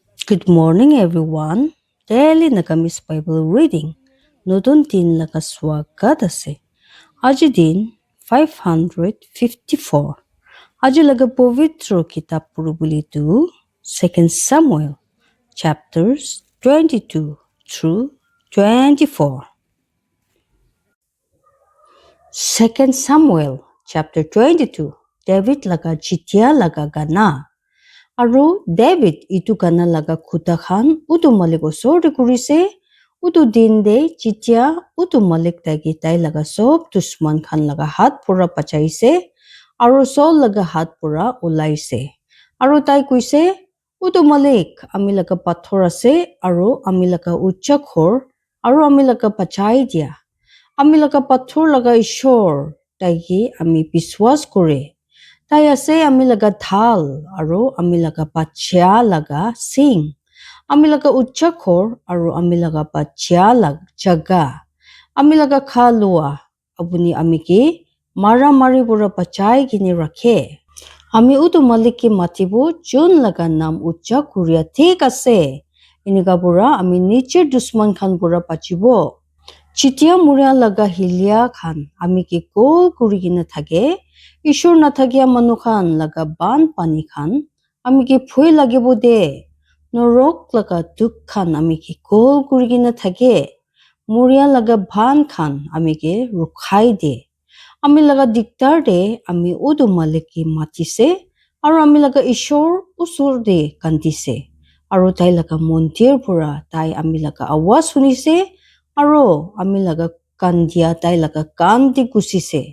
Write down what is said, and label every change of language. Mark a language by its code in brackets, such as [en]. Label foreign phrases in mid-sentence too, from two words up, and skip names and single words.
[en] Good morning, everyone. Daily Nagamis Bible reading. [nag] Nodon din lagaswagat ase. Aji din 554. Aji laga povitro kitab purubuli tu 2 Samuel [en] chapters 22 through 24. [nag] 2 Samuel chapter 22. David laga jitya laga gana. Aru David itu gana laga khuta khan utu malik osor de kurise utu din de jitya utu malik tagi tai laga sob dusman khan laga hat pura pachaise aru sol laga hat pura ulaise aru tai kuise utu malik ami laga pathor ase aru ami laga ucha khor aru ami laga pachai dia ami laga pathor laga ishor taigi ami biswas kore. Tai ase ami laga dhal aru ami laga pachya laga sing. Ami laga ucha khor aru ami laga pachya laga jaga. Ami laga khalua abuni ami ki mara mari pura pachai kini rakhe. Ami utu malik ki matibu jun laga nam ucha kuria thik ase. Inika pura ami niche dusman khan pura pachibo. Chitya muria laga hilya khan ami ki kol kuri kina thake. Ishur nathakia manu khan laga ban pani khan ami ki phui lagibo de norok laga duk khan ami ki kol kuri kina thake muria laga ban khan ami ki rukhai de ami laga diktar de ami udu malik ki matise aru ami laga ishur usur de kandise aru tai laga mondir pura tai ami laga awas sunise aru ami laga kandia tai laga kan di kusise.